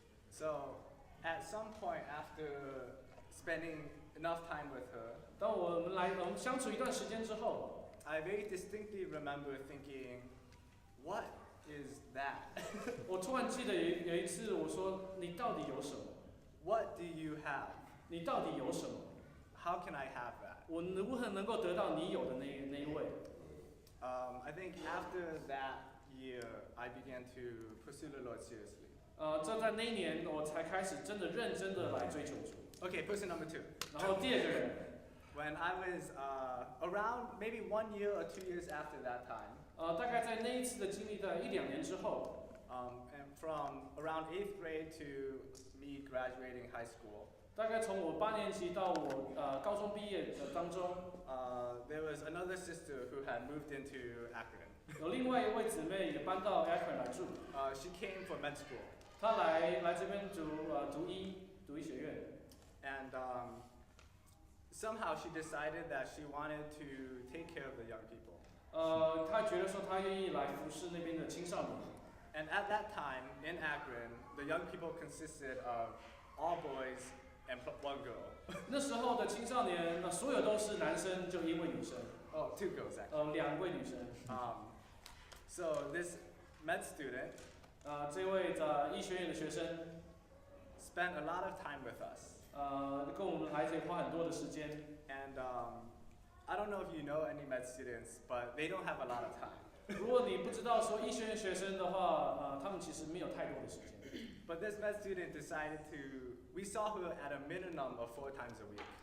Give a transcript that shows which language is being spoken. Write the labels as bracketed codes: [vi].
[en] So at some point after spending enough time with her, [zh] 当我们相处一段时间之后， [en] I very distinctly remember thinking, what is that? [zh] 我突然记得有一次我说你到底有什么？ [en] What do you have? [zh] 你到底有什么？ [en] How can I have that? [zh] 我如何能够得到你有的那一位？ [en] I think after that year, I began to pursue the Lord seriously. [zh] 这在那一年我才开始真的认真的来追求主。 [en] Okay, person number 2. [zh] 然后第二个人， [en] When I was around maybe 1 year or 2 years after that time, [zh] 大概在那一次的经历在1、2年之后， [en] and from around 8th grade to me graduating high school, [zh] 大概从我8年级到我高中毕业的当中， [en] there was another sister who had moved into Akron. [zh] 有另外一位姊妹也搬到 Akron 来住， [en] She came for med school, [zh] 她来这边读医学院， [en] and somehow she decided that she wanted to take care of the young people. [zh] 她觉得说她愿意来服侍那边的青少年。 [en] And at that time in Akron, the young people consisted of all boys and one girl. [zh] 那时候的青少年，所有都是男生，就1位女生。 [en] Oh, 2 girls actually. [zh] 2位女生。 [en] So this med student [zh] 这位医学院的学生， [en] spent a lot of time with us. [zh] 跟我们来这里花很多的时间。 [en] And I don't know if you know any med students, but they don't have a lot of time. [zh] 如果你不知道说医学院学生的话，他们其实没有太多的时间。 [en] But this med student decided to, we saw her at a minimum of 4 times a week.